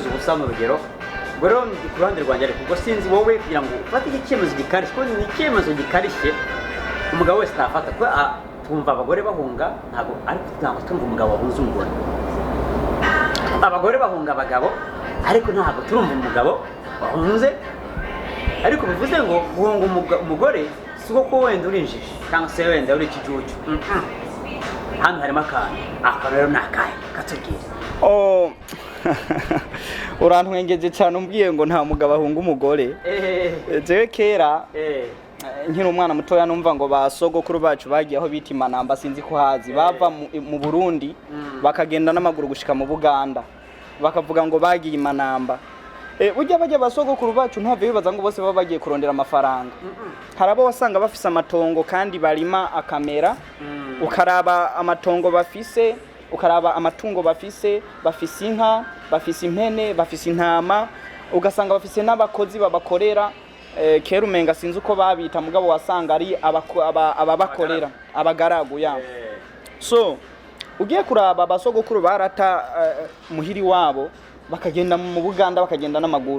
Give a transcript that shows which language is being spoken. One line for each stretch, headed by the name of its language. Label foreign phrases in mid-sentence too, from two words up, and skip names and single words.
Kinyarwanda: ubusa mu rugero ubwo rero ku ruhande rwanjye ariko ubwo sinzi wowe kugira ngo ufate icyemezo gikarishye kuko ni icyemezo gikarishye umugabo wese atafata kuko twumva abagore bahunga ntabwo ariko ntabwo twumva umugabo wahunze umugore abagore bahunga abagabo ariko ntabwo turumva umugabo wahunze ariko bivuze ngo guhunga umugore siko ko wenda urinjije cyangwa se wenda uri ikijuju hano harimo akantu rero nakaye katubwire
Rundi: urantwengeje cyane umbwiye ngo nta mugabo ahunga umugore jewe kera nkiri umwana mutoya numva ngo basogokuru bacu bagiye aho bita Imanamba sinzi ko hazi bava mu Burundi bakagenda n'amaguru gushika mu Buganda bakavuga ngo bagiye Imanamba burya bajya basogokuru bacu ntave bibaza ngo bose baba bagiye kurondera amafaranga harabo wasanga bafise amatongo kandi barima akamera ukaraba amatongo bafise ukaraba amatungo bafise inka bafise impene bafise intama ugasanga bafise n'abakozi babakorera kera umenga sinzi uko babita mugabo wasanga ari ababakorera abagaragu ya so ugiye kuraba basogokuru barata muhiri wabo bakagenda mu Buganda bakagenda n'amaguru